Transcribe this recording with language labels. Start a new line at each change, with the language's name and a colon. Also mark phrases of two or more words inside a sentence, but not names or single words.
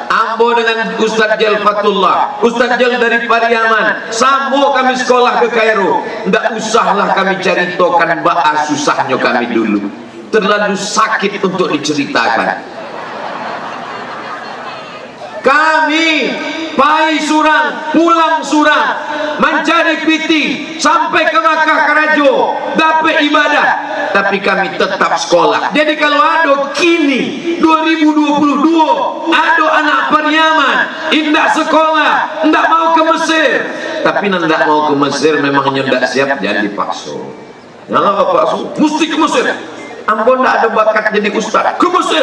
Minangkabau: Ambo dengan Ustadz Jal Fatullah, Ustadz Jal dari Pariaman, sambo kami sekolah ke Kairo. Ndak usahlah kami ceritakan bahas susahnya kami dulu.
Indonesian: Terlalu sakit untuk diceritakan.
Minangkabau: Kami pai surang, pulang surang, mencari piti sampai ke Makkah Karajo,
Indonesian: dapat ibadah, tapi kami tetap sekolah.
Minangkabau: Jadi kalau ada kini 2022 ada anak Pariaman indak sekolah, indak mau ke Mesir, tapi ndak mau ke Mesir memangnya ndak siap, jangan dipaksa. Jangan paksa, mesti ke Mesir. Ambo ndak ada bakat jadi ustaz, ke Mesir.